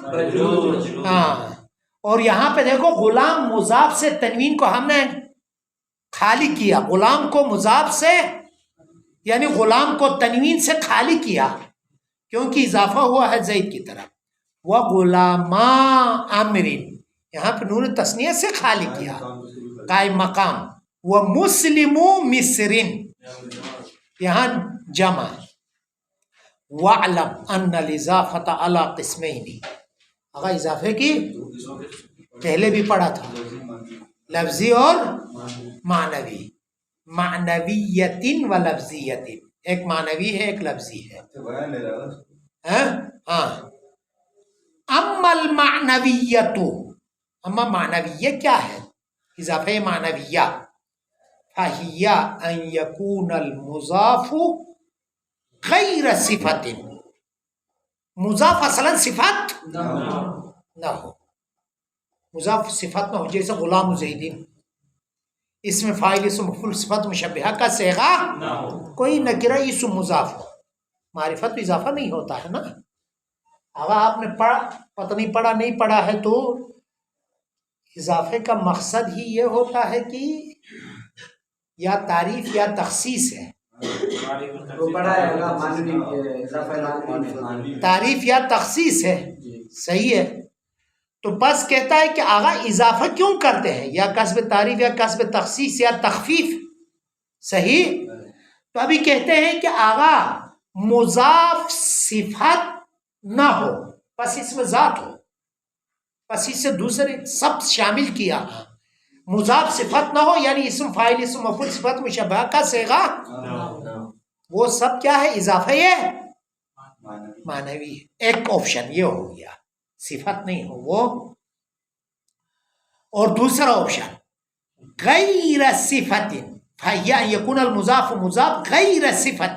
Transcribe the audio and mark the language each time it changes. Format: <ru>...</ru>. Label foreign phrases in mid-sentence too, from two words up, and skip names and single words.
<ur>ہاں، اور یہاں پہ دیکھو غلام مضاف سے تنوین کو ہم نے خالی کیا. غلام کو مضاف سے یعنی غلام کو تنوین سے خالی کیا کیونکہ اضافہ ہوا ہے زید کی طرف.</ur> <ar>وغلاما امرن،</ar> <ur>یہاں پہ نون تثنیہ سے خالی کیا قائم مقام.</ur> <ar>ومسلم مصرن،</ar> <ur>یہاں جمع.</ur> <ar>وَعْلَمْ أَنَّ الْإِضَافَةَ عَلَىٰ قِسْمَيْنِ،</ar> <ur>اگر اضافے کی پہلے بھی پڑھا تھا، لفظی اور معنوی.</ur> <ar>معنویتن و لفظیتن،</ar> <ur>ایک معنوی ہے ایک لفظی ہے. ہاں،</ur> <ar>اما المعنویت، اما معنویہ کیا ہے؟</ar> <ur>اضافہ معنویہ.</ur> <ar>فَهِيَ أَن يَكُونَ الْمُضَافُ غَيْرَ صِفَةٍ،</ar> <ur>مضاف اصلا صفت نہ ہو، مضاف صفت نہ ہو. جیسے</ur> <ar>غلام زیدین،</ar> <ur>اس میں فاعل اسم مفعول صفت مشبہہ کا صیغہ کوئی نکرہ اسم مضاف ہو. معرفت تو اضافہ نہیں ہوتا ہے نا. اگر آپ نے پڑھا، پتہ نہیں پڑھا نہیں پڑھا ہے تو اضافے کا مقصد ہی یہ ہوتا ہے کہ یا تعریف یا تخصیص ہے. تعریف یا تخصیص ہے، صحیح ہے. تو بس کہتا ہے کہ آغا اضافہ کیوں کرتے ہیں، یا کسب تعریف یا کسب تخصیص یا تخفیف. صحیح. تو ابھی کہتے ہیں کہ آغا مضاف صفت نہ ہو، بس اس میں ذات ہو، بس اس سے دوسرے سب شامل کیا. مضاف صفت نہ ہو یعنی اسم فاعل اسم مفعول صفت مشبہہ کا صیغہ وہ سب کیا ہے اضافہ معنوی ہے. ایک آپشن یہ ہو گیا صفت نہیں ہو وہ. اور دوسرا آپشن غیر صفت</ur> <ar>فہی ان یکون المضاف</ar> <ur>مضاف غیر صفت.</ur>